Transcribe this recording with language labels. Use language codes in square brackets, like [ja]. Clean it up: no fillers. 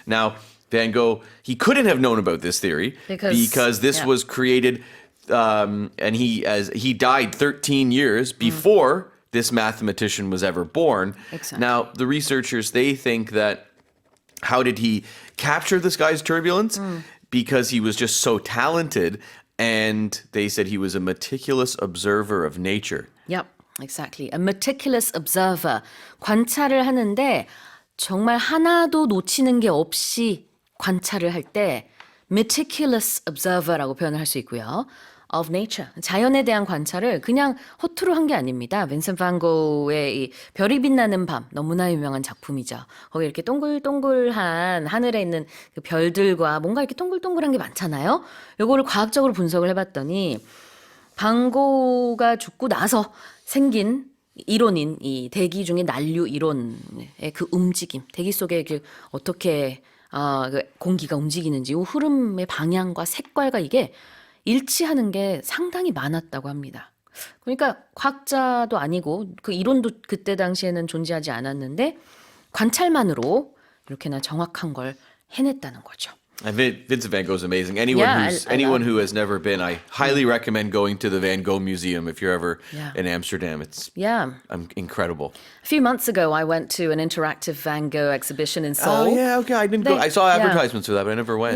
[en] Now, Van Gogh, he couldn't have known about this theory because this was created and he died 13 years before this mathematician was ever born. Exactly. Now, the researchers, they think that how did he capture this guy's turbulence? Because he was just so talented, and they said he was a meticulous observer of nature. Yep, exactly. A meticulous observer. [ko] 관찰을 하는데 정말 하나도 놓치는 게 없이 관찰을 할 때 meticulous observer 라고 표현을 할 수 있고요. [en] of nature. [ko] 자연에 대한 관찰을 그냥 허투루 한 게 아닙니다. 빈센트 반 고흐의 이 별이 빛나는 밤 너무나 유명한 작품이죠. 거기 이렇게 동글동글한 하늘에 있는 그 별들과 뭔가 이렇게 동글동글한 게 많잖아요. 요거를 과학적으로 분석을 해봤더니 반 고흐가 죽고 나서 생긴 이론인 이 대기 중에 난류 이론의 그 움직임, 대기 속에 그 어떻게 그 공기가 움직이는지 이 흐름의 방향과 색깔과 이게 일치하는 게 상당히 많았다고 합니다. 그러니까 과학자도 아니고 그 이론도 그때 당시에는 존재하지 않았는데 관찰만으로 이렇게나 정확한 걸 해냈다는 거죠. [en] And Vincent van Gogh is amazing. Anyone who has never been, I highly recommend going to the Van Gogh Museum if you're ever in Amsterdam. It's incredible. A few months ago, I went to an interactive Van Gogh exhibition in Seoul. Oh yeah, okay. I didn't go. I saw advertisements for that, but I never went.